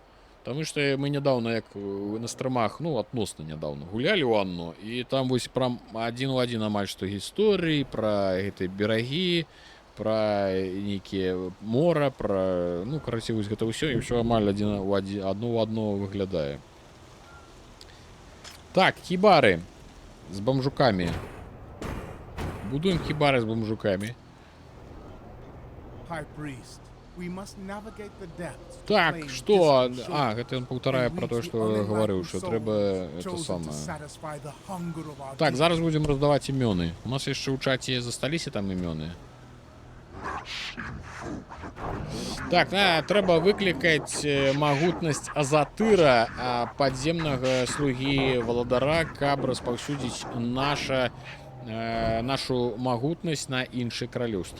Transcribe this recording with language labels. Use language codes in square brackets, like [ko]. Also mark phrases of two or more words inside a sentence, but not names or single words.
[be] Таму што мы нядаўна, як на стрымах, ну, адносна нядаўна, гулялі ў Анно, і там вось прям адзін у адзін амаль што гісторыі пра гэтыя берагі, пра нейкія мора, пра, ну, карацей, вось гэта ўсё, і ўсё амаль адно ў адно выглядае. Так, хібары з бамжукамі. Будуем хібары з бамжукамі. [en] High priest, we must navigate the depths. to [be] Так, [en] claim [be] што? [en] distant [be] А, [en] shore [be] гэта ён паўтарае [en] and [be] пра тое, [en] reach [be] што [en] the [be] гаварыў, [en] unenlightened [be] што [en] souls [be] трэба это [en] chosen to [be] самае. [en] satisfy the hunger of our [be] Так, [en] deeds. [be] зараз будзем раздаваць імёны. У нас яшчэ ў чаце засталіся там імёны. Так, трэба выклікаць магутнасць Азатыра, падземнага слугі валадара, каб распаўсюдзіць нашу магутнасць на іншыя каралеўствы.